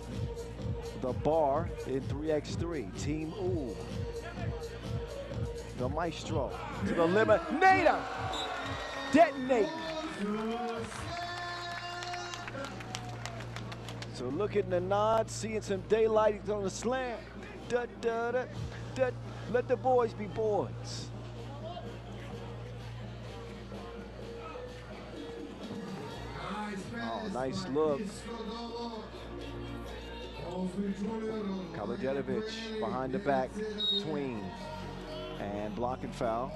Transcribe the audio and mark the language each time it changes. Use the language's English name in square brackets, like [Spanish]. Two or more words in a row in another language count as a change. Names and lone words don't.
[English] The Bar in 3x3. Team Ooh. The maestro to the eliminator. Detonate. So look at the nod, seeing some daylight on the slam. Da, da, da, da. Let the boys be boys. Oh, nice look. Kaludjetovic behind the back, tween, and blocking foul.